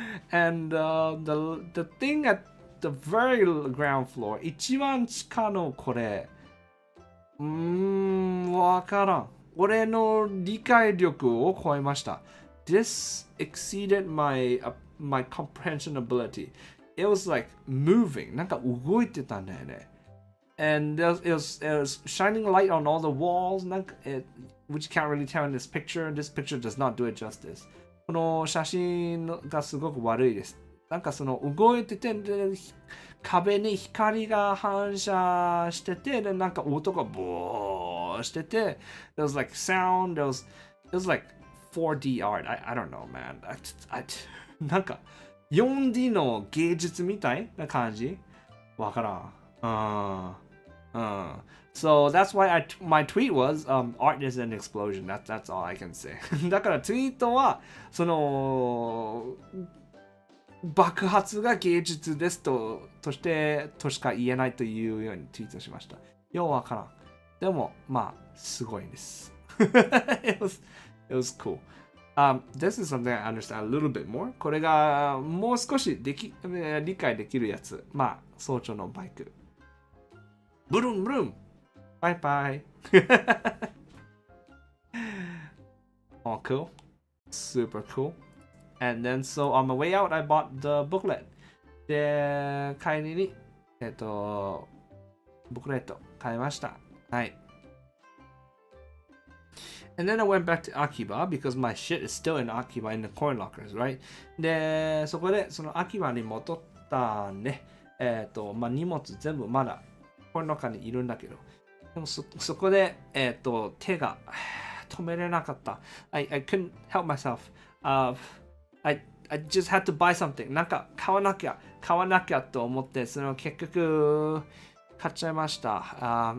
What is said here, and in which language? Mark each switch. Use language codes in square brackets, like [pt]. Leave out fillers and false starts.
[en] And the thing at the very ground floor, [ja] 一番地下のこれ、わからん。俺の理解力を超えました。 [en] This exceeded my comprehension ability. It was like moving. [ja] なんか動いてたんだよね。 [en] And it was shining light on all the walls, なんかwhich you can't really tell in this picture. This picture does not do it justice. [ja] この写真がすごく悪いです。なんかその動いてて、壁に光が反射してて、でなんか音がボーしてて、 [en] there was like sound, it was like 4D art. I don't know, man. [ja] なんか 4D の芸術みたいな感じわからん。 [en] So that's why my tweet was art is an explosion. That's all I can say. [ja] だからツイートはその爆発が芸術ですとしか言えないというようにツイートしました。ようわからん。でもまあすごいです。 [en] it was cool. This is something I understand a little bit more. [ja] これがもう少し理解できるやつ。まあ早朝のバイク。ブルンブルン。バイバイ。 [en] Oh, cool. Super cool. And then, so on my way out, I bought the booklet. [ja] で、帰りに、ブックレット買いました。はい。 [en] And then I went back to Akiba because my shit is still in Akiba in the coin lockers, right? [ja] で、そこで、その Akiba に戻ったんで、まあ、荷物全部まだコインロッカーにいるんだけど、でもそこで、手が止めれなかった。 [en] I couldn't help myself. I just had to buy something. [ja] なんか買わなきゃと思って、その結局買っちゃいました。